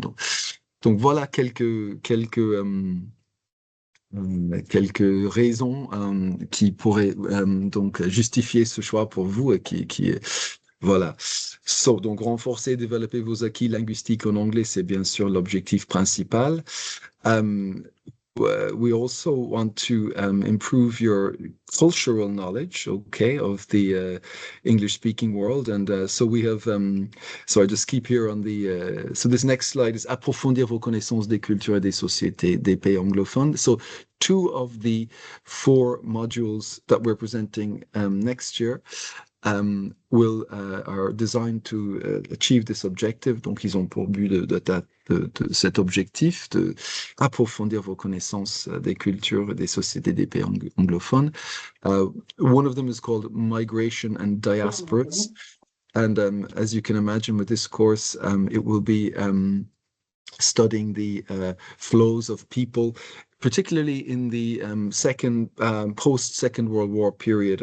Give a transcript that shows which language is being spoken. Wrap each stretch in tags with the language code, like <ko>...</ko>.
<fr>Donc voilà quelques raisons qui pourraient donc justifier ce choix pour vous et qui est voilà. Donc renforcer et développer vos acquis linguistiques en anglais, c'est bien sûr l'objectif principal.</fr> <en>We also want to improve your cultural knowledge, okay, of the English-speaking world. And so we have, so I just keep here on the, so this next slide is</en> <fr>approfondir vos connaissances des cultures et des sociétés des pays anglophones.</fr> <en>So 2 of the 4 modules that we're presenting next year are designed to achieve this objective.</en> <fr>Donc, ils ont pour but de cet objectif de approfondir vos connaissances des cultures et des sociétés des pays anglophones.</fr> <en>One of them is called Migration and Diasporas. And as you can imagine with this course, it will be studying the flows of people, particularly in the post-Second World War period.</en>